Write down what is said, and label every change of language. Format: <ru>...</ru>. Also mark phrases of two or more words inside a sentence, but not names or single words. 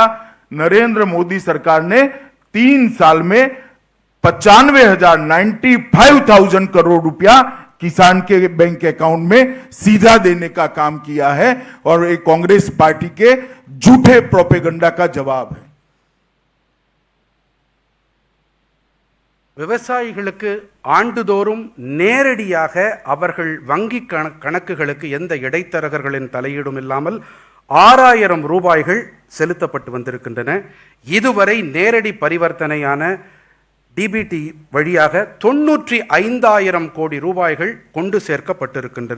<hi>नरेंद्र मोदी सरकार ने 3 साल में 95,000 करोड़ रुपया किसान के बैंक अकाउंट में सीधा देने का काम किया है और एक कांग्रेस पार्टी के झूठे प्रोपेगेंडा का जवाब है।</hi> <ta>விவசாயிகளுக்கு ஆண்டுதோறும் நேரடியாக அவர்கள் வங்கி கணக்குகளுக்கு எந்த இடைத்தரகர்களின் தலையீடும் இல்லாமல் 6,000 ரூபாய்கள் செலுத்தப்பட்டு வந்திருக்கின்றன. இதுவரை நேரடி பரிவர்த்தனையான டிபிடி வழியாக 95,000 கோடி ரூபாய்கள் கொண்டு சேர்க்கப்பட்டிருக்கின்றன.</ta>